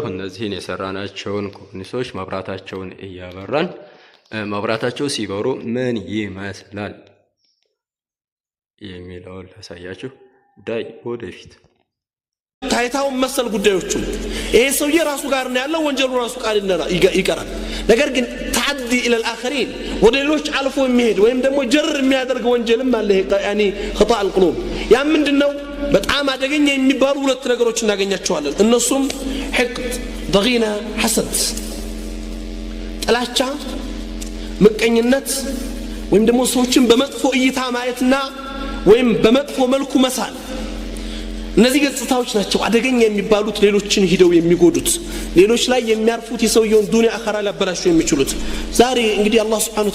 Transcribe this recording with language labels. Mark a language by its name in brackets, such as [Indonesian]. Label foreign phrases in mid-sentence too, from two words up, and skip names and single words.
[Amharic] እነዚህን የሰራናቸውን ኮርኒሶች መብራታቸውን እያበራን መብራታቸው ሲበሩ ምን ይመስላል የሚለውን ላሳያችሁ። ዳይ ወደፊት ታይታው መሰል ጉዳዮቹ ይሄ ሰውዬ ራሱ ጋር ነው ያለው፣ ወንጀሉ ራሱ ቃል ይቀራል። ነገር ግን [Arabic] تعدي إلى الآخرين [Amharic] ወደ ሌሎች አልፎ የሚሄድ ወይም ደግሞ ጀር የሚያደርግ ወንጀልም አለ። ያኒ [Arabic] خطأ القلوب [Amharic] ያ ምንድነው? በጣም አደገኛ የሚባሉ 2 ነገሮች እናገኛቸዋለን። እነሱም [Arabic] حقد ضغينة حسد፣ [Amharic] ጥላቻ፣ ምቀኝነት ወይም ደግሞ ሰዎችን በመጥፎ እይታ ማየትና ወይም በመጥፎ መልኩ መሳል። እነዚህ ገጽታዎች ናቸው አደገኛ የሚባሉት፣ ሌሎችን ሂደው የሚጎዱት፣ ሌሎች ላይ የሚያርፉት፣ የሰውየውን ዱንያ አኸራ ሊያበላሹ የሚችሉት። ዛሬ እንግዲህ አላህ [Arabic] سبحانه و